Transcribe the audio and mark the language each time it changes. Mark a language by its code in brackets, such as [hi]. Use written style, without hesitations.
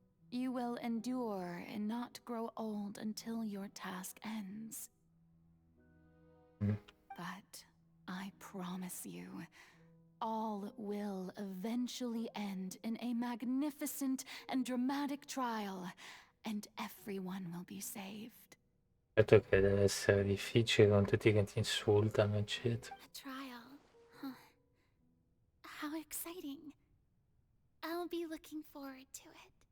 [en] You will endure and not grow old until your task ends. But I promise you, all will eventually end in a magnificent and dramatic trial, and everyone will be saved. [it] Certo che deve essere difficile con tutti che ti insultano, eccetera. [en] A trial. Huh. How exciting. I'll be looking forward to it.